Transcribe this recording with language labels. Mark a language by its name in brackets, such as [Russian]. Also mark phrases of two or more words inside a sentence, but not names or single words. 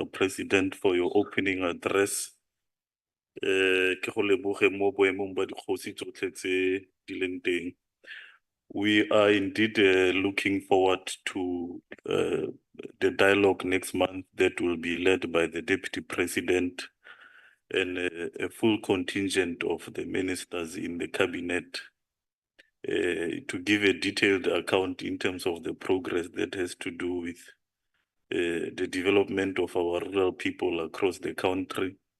[English] President for your opening address. [Tswana] Ke go leboge mo boemong ba dikgosi tsotlhe tse di leng teng. [English] We are indeed looking forward to the dialogue next month that will be led by the Deputy President and a full contingent of the ministers in the cabinet to give a detailed account in terms of the progress that has to do with the development of our rural people across the country.